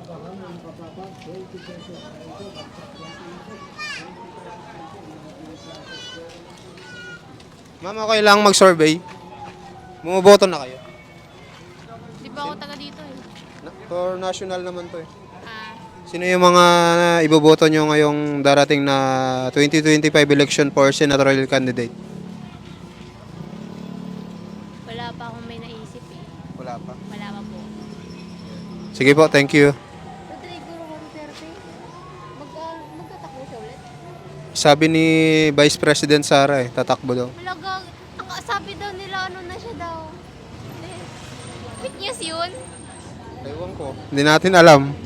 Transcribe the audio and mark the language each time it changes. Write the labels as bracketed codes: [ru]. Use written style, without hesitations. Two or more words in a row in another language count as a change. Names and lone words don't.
[tl] Ma'am, okay lang mag-survey. Bumoboto na kayo. Di ba ako taga dito eh? [en] For national [tl] naman to eh. Ah, Sino yung mga iboboto nyo ngayong darating na 2025 [en] election for senatorial candidate? [tl] wala pa akong may naisip eh. Wala pa. Wala pa po. Sige po, [en] thank you. [tl] Rodrigo Duterte, magtatakbo siya ulit? Sabi ni Vice President Sara eh, tatakbo daw. Malaga, sabi daw nila ano na siya daw. Fake news yun? Ewan ko. Hindi natin alam.